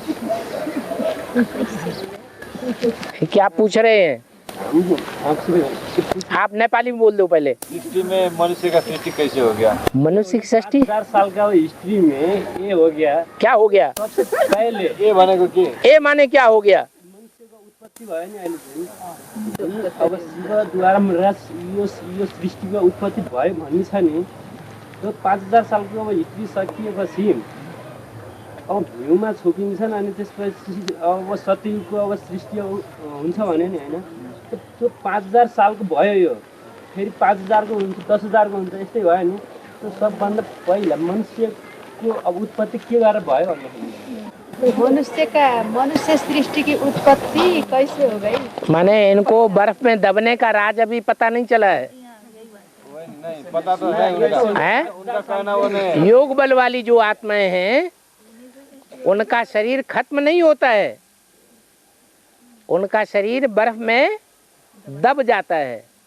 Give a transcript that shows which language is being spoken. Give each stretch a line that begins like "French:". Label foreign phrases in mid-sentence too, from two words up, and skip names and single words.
Hindi: क्या पूछ रहे हैं आपसे आप? नेपाली में बोल दो पहले। सृष्टि में मनुष्य का सृष्टि कैसे हो गया? मनुष्य की सृष्टि 5000 साल का हिस्ट्री में ये हो गया। क्या हो गया? सबसे पहले
Nepali: ये भनेको के?
Hindi: ए माने क्या हो गया?
Nepali: मनुष्यको उत्पत्ति भयो नि अहिले चाहिँ। अब शिवद्वारा यो सृष्टिको उत्पत्ति भयो भन्ने छ नि, त्यो 5000 सालको अब हिस्ट्री सकिएपछि अब भ्यूमा छोपिन्छन् अनि त्यसपछि अब सत्ययुगको अब सृष्टि हुन्छ भने नि होइन, त्यो 5000 सालको भयो। यो फेरि 5000 को हुन्छ, 10000 को हुन्छ, यस्तै भयो नि। त्यो सबभन्दा पहिला मनुष्यको अब उत्पत्ति के गरेर भयो भन्दाखेरि
Hindi: मनुष्य सृष्टि की उत्पत्ति कैसे हो गई? माने इनको बर्फ में दबने का राज अभी पता नहीं चला है। नहीं पता तो है उनका। है? उनका कहना वो नहीं। योग बल वाली जो आत्माएं हैं उनका शरीर खत्म नहीं होता है, उनका शरीर बर्फ में दब जाता है।